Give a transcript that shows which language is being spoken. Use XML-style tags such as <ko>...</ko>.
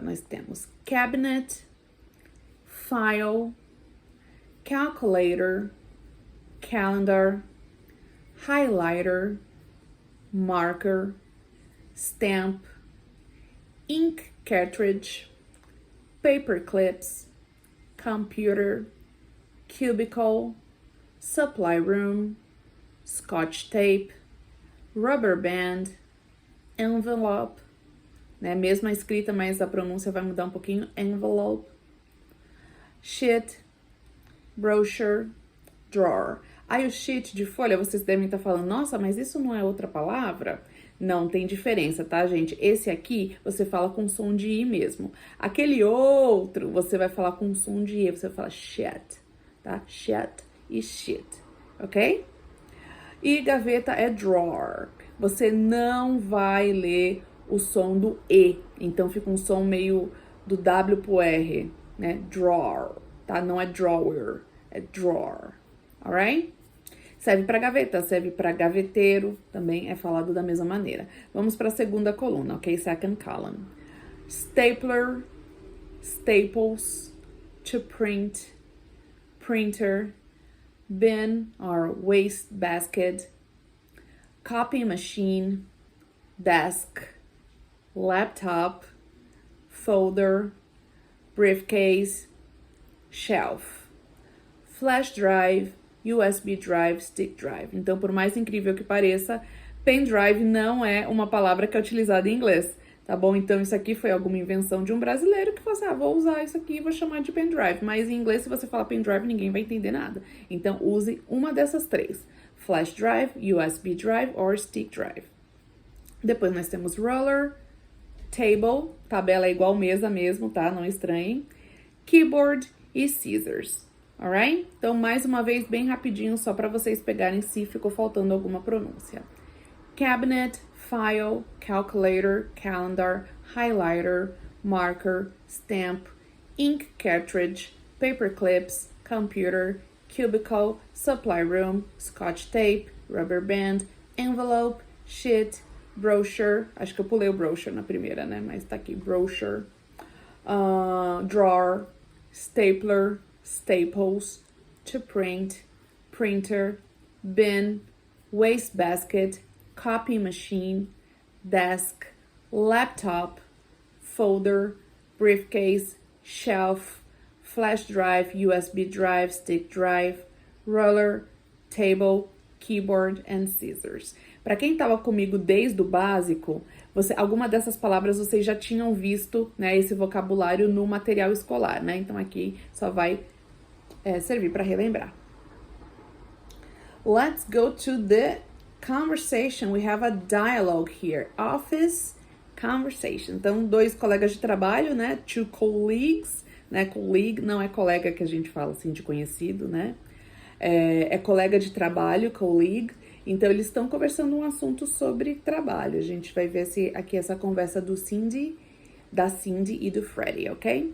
<pt>Nós temos</pt> <en>cabinet, file, calculator, calendar, highlighter, marker, stamp, ink cartridge, paper clips, computer, cubicle, supply room, scotch tape, rubber band, envelope, né?</en> <pt>Mesma escrita, mas a pronúncia vai mudar um pouquinho.</pt> <en>Envelope, sheet, brochure, drawer.</en> <pt>Aí o sheet de folha, vocês devem estar falando, nossa, mas isso não é outra palavra? Não, tem diferença, tá, gente? Esse aqui, você fala com som de I mesmo. Aquele outro, você vai falar com som de E, você fala sheet, tá? Sheet e sheet, ok? E gaveta é drawer. Você não vai ler o som do E, então fica um som meio do W pro R, né? Drawer, tá? Não é drawer, é drawer,</pt> <en>alright?</en> <pt>Serve para gaveta, serve para gaveteiro, também é falado da mesma maneira. Vamos para a segunda coluna, ok?</pt> <en>Second column. Stapler, staples, to print, printer, bin or waste basket, copy machine, desk, laptop, folder, briefcase, shelf, flash drive, USB drive, stick drive.</en> <pt>Então, por mais incrível que pareça, pendrive não é uma palavra que é utilizada em inglês, tá bom? Então, isso aqui foi alguma invenção de um brasileiro que falou assim, vou usar isso aqui e vou chamar de pendrive. Mas em inglês, se você falar pendrive, ninguém vai entender nada. Então, use uma dessas três.</pt> <en>Flash drive, USB drive or stick drive.</en> <pt>Depois nós temos roller, table, tabela é igual mesa mesmo, tá? Não estranhem.</pt> <en>Keyboard e scissors, alright?</en> <pt>Então, mais uma vez, bem rapidinho, só para vocês pegarem se ficou faltando alguma pronúncia.</pt> <en>Cabinet, file, calculator, calendar, highlighter, marker, stamp, ink cartridge, paper clips, computer, cubicle, supply room, scotch tape, rubber band, envelope, sheet, brochure,</en> <pt>acho que eu pulei o brochure na primeira, né? Mas tá aqui,</pt> <en>brochure, drawer, stapler, staples, to print, printer, bin, wastebasket, copy machine, desk, laptop, folder, briefcase, shelf, flash drive, USB drive, stick drive, roller, table, keyboard and scissors.</en> <pt>Para quem estava comigo desde o básico, alguma dessas palavras vocês já tinham visto, né, esse vocabulário no material escolar, né? Então aqui só vai servir para relembrar.</pt> <en>Let's go to the conversation. We have a dialogue here. Office conversation.</en> <pt>Então, dois colegas de trabalho, né?</pt> <en>Two colleagues,</en> <pt>né? Colleague não é colega que a gente fala assim de conhecido, né? É colega de trabalho, colleague. Então, eles estão conversando um assunto sobre trabalho. A gente vai ver aqui essa conversa da Cindy e do Freddie, ok?</pt>